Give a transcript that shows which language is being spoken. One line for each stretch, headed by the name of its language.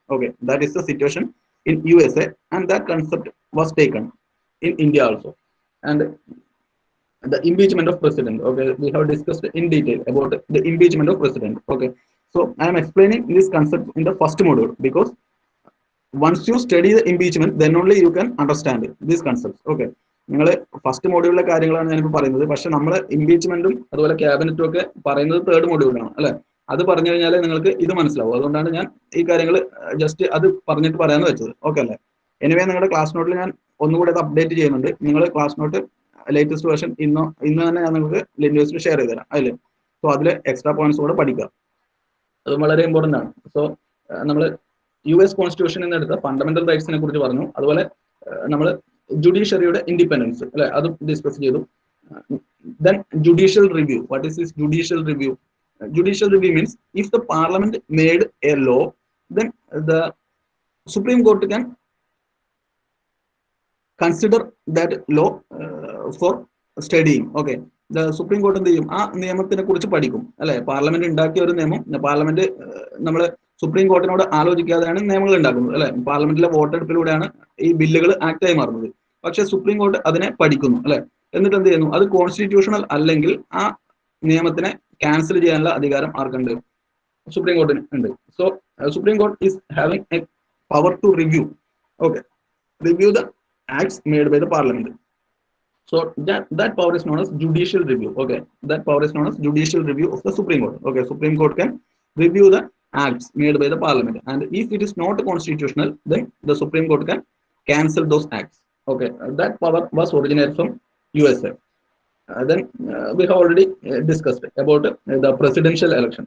English: Okay, that is the situation in USA, and that concept was taken in India also. And the impeachment of president. Okay, we have discussed in detail about the impeachment of president. Okay, so I am explaining this concept in the first module because once you study the impeachment, then only you can understand these concepts.
Malayalam: Okay, നിങ്ങൾ first മോഡ്യൂളിലെ കാര്യങ്ങളാണ് ഞാനിപ്പോൾ പറയുന്നത്. പക്ഷെ നമ്മൾ ഇംപീച്ച്മെന്റും അതുപോലെ ക്യാബിനറ്റും ഒക്കെ പറയുന്നത് third മോഡ്യൂളിലാണ് അല്ലെ. അത് പറഞ്ഞു കഴിഞ്ഞാൽ നിങ്ങൾക്ക് ഇത് മനസ്സിലാവും. അതുകൊണ്ടാണ് ഞാൻ ഈ കാര്യങ്ങൾ ജസ്റ്റ് അത് പറഞ്ഞിട്ട് പറയാന്ന് വെച്ചത്. ഓക്കെ അല്ലേ? എനിവേ നിങ്ങളുടെ ക്ലാസ് നോട്ടിൽ ഞാൻ ഒന്നുകൂടെ അത് അപ്ഡേറ്റ് ചെയ്യുന്നുണ്ട്. നിങ്ങൾ ക്ലാസ് നോട്ട് ലേറ്റസ്റ്റ് വേർഷൻ ഇന്ന് തന്നെ ഞാൻ നിങ്ങൾക്ക് ലിൻഡോസിൽ ഷെയർ ചെയ്ത് തരാം. അതിൽ സോ അതിൽ എക്സ്ട്രാ പോയിന്റ്സ് കൂടെ പഠിക്കുക. അതും വളരെ ഇമ്പോർട്ടൻ്റ് ആണ്. സോ നമ്മൾ US കോൺസ്റ്റിറ്റ്യൂഷൻ എന്ന് എടുത്ത ഫണ്ടമെന്റൽ റൈറ്റ്സിനെ കുറിച്ച് പറഞ്ഞു. അതുപോലെ നമ്മൾ ജുഡീഷ്യറിയുടെ ഇൻഡിപെൻഡൻസ് അല്ലെ അതും ഡിസ്കസ് ചെയ്തു.
English: Then judicial review. What is this judicial review? Judicial review means if the parliament made a law, then the Supreme Court can consider that law for studying.
Malayalam: Okay, supreme court എന്ത് ചെയ്യും? ആ നിയമത്തിനെ കുറിച്ച് പഠിക്കും അല്ലെ. Parliament ഉണ്ടാക്കിയ ഒരു നിയമം, parliament നമ്മൾ സുപ്രീം കോർട്ടിനോട് ആലോചിക്കാതെയാണ് നിയമങ്ങൾ ഉണ്ടാക്കുന്നത് അല്ലെ. പാർലമെന്റിലെ വോട്ടെടുപ്പിലൂടെയാണ് ഈ ബില്ലുകൾ ആക്ട് ആയി മാറുന്നത്. പക്ഷെ സുപ്രീം കോർട്ട് അതിനെ പഠിക്കുന്നു അല്ലെ. എന്നിട്ട് എന്ത് ചെയ്യുന്നു? അത് കോൺസ്റ്റിറ്റ്യൂഷണൽ അല്ലെങ്കിൽ ആ നിയമത്തിനെ ക്യാൻസൽ ചെയ്യാനുള്ള അധികാരം ആർക്കുണ്ട്? സുപ്രീം കോർട്ടിന് ഉണ്ട്.
English: So supreme court is having a power to review, okay, review the acts made by the parliament. So that power is known as judicial review. Okay, that power is known as judicial review of the Supreme Court. Okay, Supreme Court can review the acts made by the parliament, and if it is not constitutional, then the Supreme Court can cancel those acts. Okay, that power was originated from USA. Then we have already discussed about the presidential election.